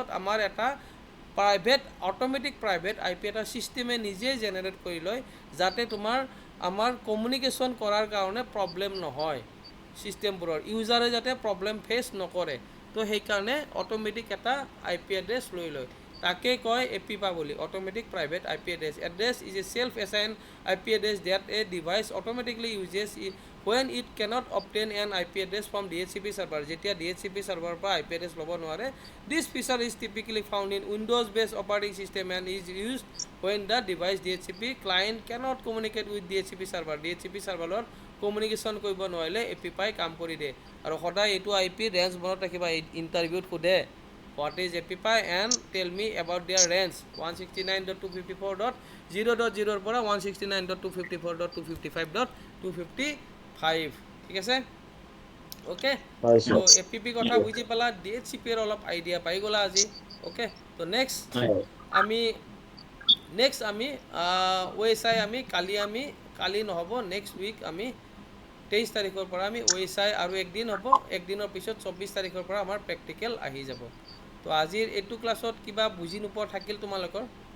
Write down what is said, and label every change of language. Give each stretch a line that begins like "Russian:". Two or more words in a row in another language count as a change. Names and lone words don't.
Assamese: আমাৰ এটা
English: automatic private IP
Assamese: এটা ছিষ্টেমে নিজে জেনেৰেট কৰি লয় যাতে আমাৰ কমিউনিকেশ্যন কৰাৰ কাৰণে প্ৰব্লেম নহয় ছিষ্টেমবোৰৰ ইউজাৰে যাতে
English: problem face
Assamese: নকৰে তো সেইকাৰণে অট'মেটিক এটা IP
English: এড্ৰেছ
Assamese: লৈ লয় তাকে কয় APIPA বুলি
English: automatic private IP address is a self assign IP address that a device automatically uses when it cannot obtain an IP address from DHCP server
Assamese: যেতিয়া DHCP server পৰা IP address ল'ব নোৱাৰে
English: this feature is typically found in Windows based operating system and is used when the device DHCP client cannot communicate with DHCP server DHCP server
Assamese: কমিউনিকেশ্যন কৰিব নোৱাৰিলে APIPA কাম কৰি দিয়ে আৰু সদায় এইটো IP ৰেঞ্জ মনত ৰাখিবা ইণ্টাৰভিউত সোধে
English: what is APIPA and tell me about their range
Assamese: 169.254.0.0 পৰা 169.254.255.255 ঠিক আছে ওকে তো APP কথা বুজি পালা DHCP ৰ অলপ আইডিয়া পাই গ'লা আজি ওকে তো নেক্সট আমি OSI আমি কালি নহ'ব
English: next week
Assamese: আমি 23 তাৰিখৰ পৰা আমি OSI আৰু একদিন হ'ব একদিনৰ পিছত 24 তাৰিখৰ পৰা আমাৰ প্ৰেক্টিকেল আহি যাব তো আজিৰ এইটো ক্লাছত কিবা বুজি নোপোৱা থাকিল তোমালোকৰ